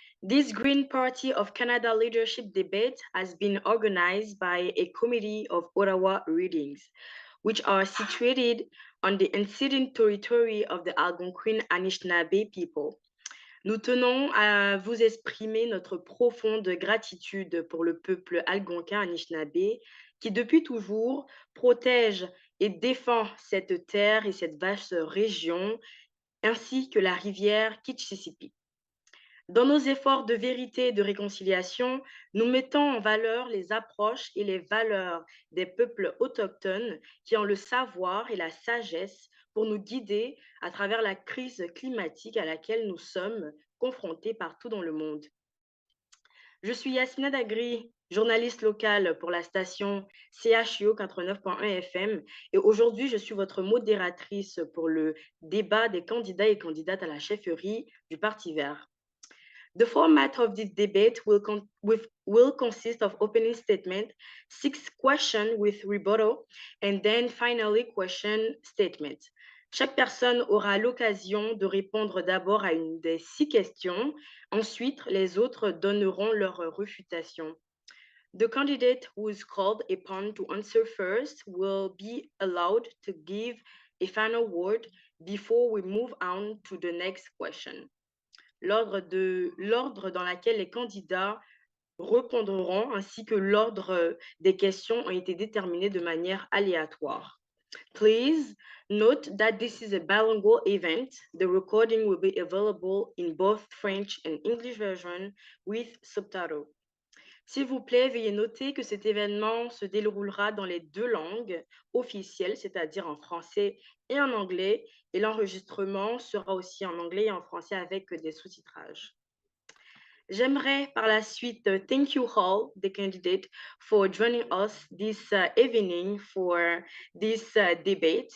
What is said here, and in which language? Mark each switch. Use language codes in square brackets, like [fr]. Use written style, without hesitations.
[en] This Green Party of Canada leadership debate has been organized by a committee of Ottawa Greens, which are situated on the unceded territory of the Algonquin Anishinaabe people. [fr] Nous tenons à vous exprimer notre profonde gratitude pour le peuple algonquin Anishinaabe qui depuis toujours protège et défend cette terre et cette vaste région ainsi que la rivière Kitchissippi. Dans nos efforts de vérité et de réconciliation, nous mettons en valeur les approches et les valeurs des peuples autochtones qui ont le savoir et la sagesse pour nous guider à travers la crise climatique à laquelle nous sommes confrontés partout dans le monde. Je suis Yasmina Dagri, journaliste locale pour la station CHIO 89.1 FM et aujourd'hui je suis votre modératrice pour le débat des candidats et candidates à la chefferie du Parti vert. [en] The format of this debate will consist of opening statement, 6 questions with rebuttal, and then finally question statement. [fr] Chaque personne aura l'occasion de répondre d'abord à une des 6 questions. Ensuite, les autres donneront leur refutation. [en] The candidate who is called upon to answer first will be allowed to give a final word before we move on to the next question. [fr] L'ordre dans lequel les candidats répondront ainsi que l'ordre des questions ont été déterminés de manière aléatoire. [en] Please note that this is a bilingual event. The recording will be available in both French and English version with subtitles. [fr] S'il vous plaît, veuillez noter que cet événement se déroulera dans les 2 langues officielles, c'est-à-dire en français et en anglais, et l'enregistrement sera aussi en anglais et en français avec des sous-titrages. J'aimerais par la suite [en] thank you all, the candidate, for joining us this evening for this debate.